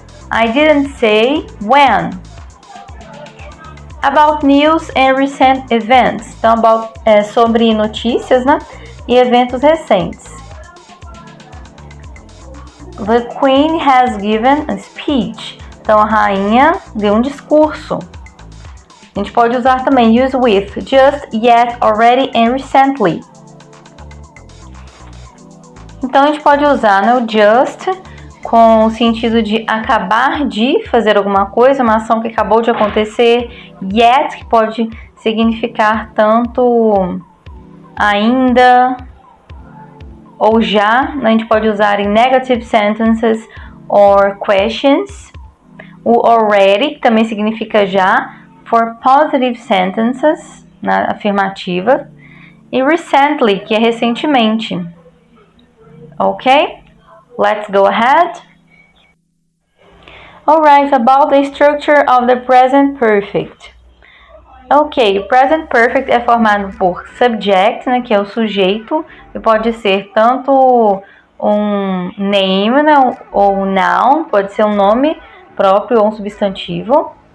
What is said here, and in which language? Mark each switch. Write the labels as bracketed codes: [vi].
[en] I didn't say when. About news and recent events. [pt] Então, sobre notícias, né? E eventos recentes. [en] The Queen has given a speech. [pt] Então, a rainha deu um discurso. A gente pode usar também [en] use with, just, yet, already and recently. [pt] Então, a gente pode usar, né, o just com o sentido de acabar de fazer alguma coisa, uma ação que acabou de acontecer. Yet, que pode significar tanto ainda ou já. A gente pode usar em [en] negative sentences or questions. [pt] O already, que também significa já, [en] for positive sentences, [pt] na afirmativa. E recently, que é recentemente. [en] Ok? Let's go ahead. Alright, about the structure of the present perfect. [pt] Ok, present perfect é formado por subject, né, que é o sujeito, e pode ser tanto um name, né, ou noun, pode ser um nome próprio ou um substantivo.